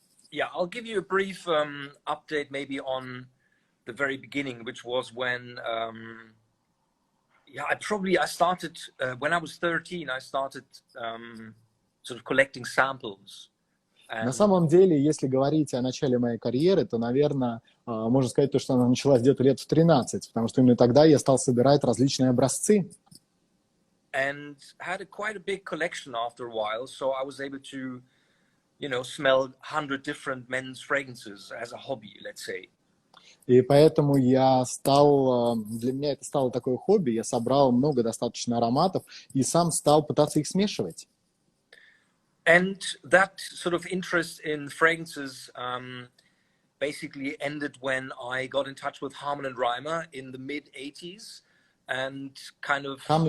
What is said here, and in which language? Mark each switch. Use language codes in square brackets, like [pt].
[en] Yeah, I'll give you a brief update maybe on the very beginning, which was when, I started, when I was 13, I started sort of collecting samples. [ru] На самом деле, если говорить о начале моей карьеры, то, наверное, можно сказать, что она началась где-то лет в 13, потому что именно тогда я стал собирать различные образцы. [en] And had quite a big collection after a while, so I was able to, smell 100 different men's fragrances as a hobby, let's say. [ru] И поэтому для меня это стало такое хобби, я собрал много достаточно ароматов и сам стал пытаться их смешивать. [en] And that sort of interest in fragrances basically ended when I got in touch with Harman and Reimer in the mid-80s and kind of...